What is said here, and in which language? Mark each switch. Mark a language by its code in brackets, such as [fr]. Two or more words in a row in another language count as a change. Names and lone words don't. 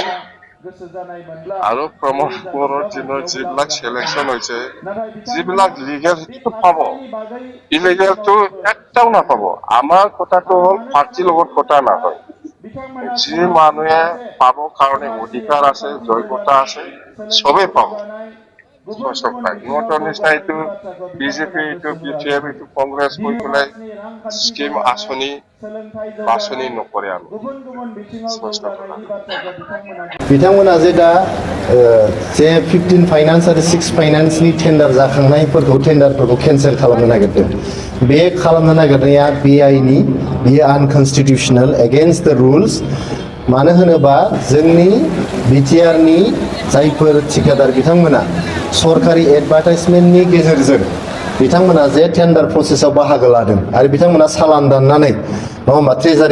[as] আৰু প্ৰমোদৰ দিনৰ যিবিলাক চিলেকশ্যন হৈছে যিবিলাক লিগেল সেইটো পাব ইলিগেলটো একটাও নাপাব আমাৰ কথাটো হ'ল পাৰ্টিৰ লগত কথা নহয় যি মানুহে পাব কাৰণে অধিকাৰ আছে যোগ্যতা আছে সবেই পাব ইহঁতৰ নিচিনা এইটো বিজেপি এইটো BJP এইটো কংগ্ৰেছ কৈ পেলাই স্কিম আঁচনি বাছনি নকৰে আমি [brx] बिथांमोना जे दा जे 15 फाइनान्स आरो 6 फाइनान्सनि टेन्डार टेन्डारफोरखौ केन्सेल खालामनो नागिरदों बे खालामनो नागिरनाया बेआइनि बियो [en] unconstitutional against the rules [brx] मानो होनोबा जोंनि बिटिआरनि जायफोर ठिकादार बिथांमोना सरकारि एडभार्टाइजमेन्टनि गेजेरजों बिथांमोना जे टेन्डार प्रसेसआव बाहागो लादों आरो बिथांमोना सालान दाननानै नङा होमबा ट्रेजारि